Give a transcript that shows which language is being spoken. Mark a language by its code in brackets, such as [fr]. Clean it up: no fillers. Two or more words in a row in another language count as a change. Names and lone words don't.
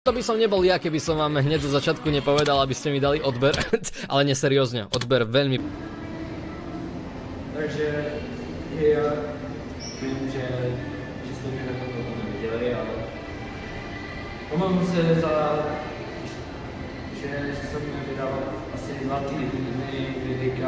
[sk] To by som nebol ja, keby som vám hneď zo začiatku nepovedal, aby ste mi dali odber, ale neseriózne, odber veľmi. [cs] Takže já vím, že jste mě na to neviděli, ale omlouvám se za, že jsem vydal asi 2 týdny videa.